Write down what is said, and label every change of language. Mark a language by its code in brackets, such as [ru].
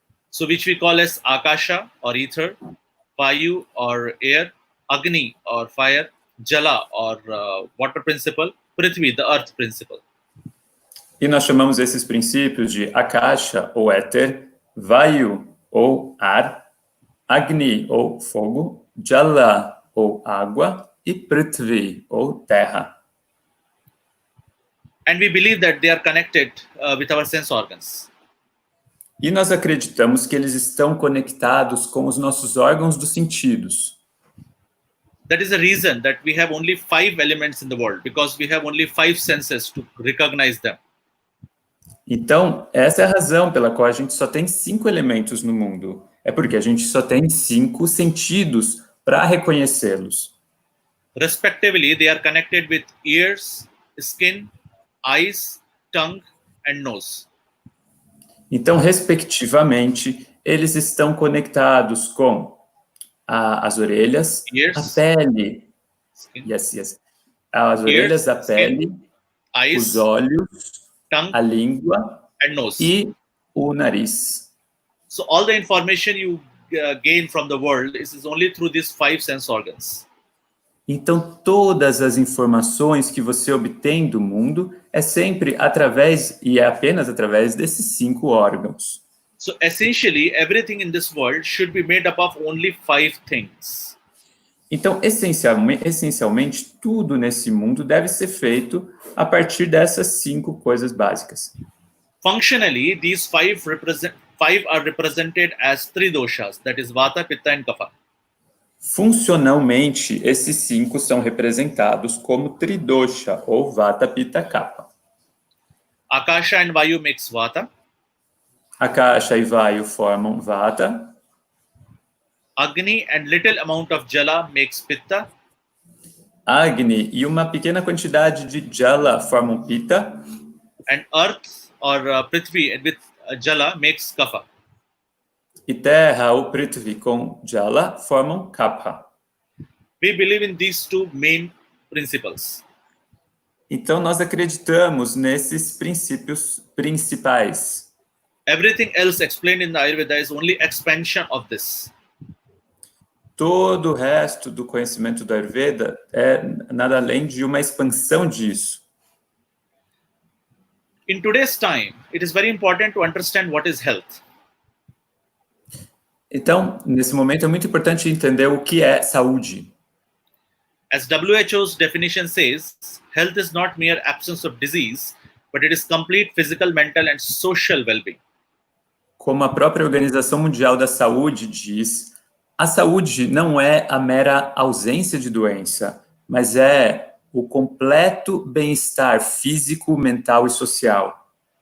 [en] So which we call as Akasha or ether, Vayu or air, Agni or fire, Jala or water principle, Prithvi, the earth principle. [pt] E nós chamamos esses princípios de Akasha, ou éter, Vayu, ou ar, Agni, ou fogo, Jala, ou água, e Prithvi, ou terra. [en] And we believe that they are connected with our sense organs. [pt] E nós acreditamos que eles estão conectados com os nossos órgãos dos sentidos. [en] That is the reason that we have only 5 elements in the world, because we have only 5 senses to recognize them. [pt] Então, essa é a razão pela qual a gente só tem 5 elementos no mundo. É porque a gente só tem 5 sentidos para reconhecê-los. [en] Respectively, they are connected with ears, skin, eyes, tongue, and nose. [pt] Então, respectivamente, eles estão conectados com as orelhas, [en] Ears, [pt] a pele, [en] skin, [pt] as orelhas, a pele, [en] eyes, [pt] os olhos, [en] tongue, [pt] a língua [en] and nose. [pt] e o nariz. [en] So all the information you gain from the world is only through these 5 sense organs. [pt] Então, todas as informações que você obtém do mundo é sempre através, e é apenas através desses 5 órgãos. [en] So essentially, everything in this world should be made up of only 5 things. [pt] Então, essencialmente, tudo nesse mundo deve ser feito a partir dessas 5 coisas básicas. [en] Functionally, these 5 are represented as 3 doshas, that is Vata, Pitta, and Kapha. [pt] Funcionalmente, esses 5 são representados como tridosha, ou Vata, Pitta, Kapha. [en] Akasha and Vayu makes Vata. [pt] Akasha e Vayu formam Vata. [en] Agni and little amount of Jala makes Pitta. [pt] Agni e uma pequena quantidade de Jala formam Pitta. [en] And Earth or Prithvi with Jala makes Kapha. [pt] E terra ou Prithvi com Jala formam Kapha. [en] We believe in these 2 main principles. [pt] Então, nós acreditamos nesses princípios principais. [en] Everything else explained in the Ayurveda is only expansion of this. [pt] Todo o resto do conhecimento da Ayurveda é nada além de uma expansão disso. [en] In today's time, it is very important to understand what is health. [pt] Então, nesse momento, é muito importante entender o que é saúde. [en] As WHO's definition says, health is not mere absence of disease, but it is complete physical, mental, and social well-being. [pt] Como a própria Organização Mundial da Saúde diz, a saúde não é a mera ausência de doença, mas é o completo bem-estar físico, mental e social.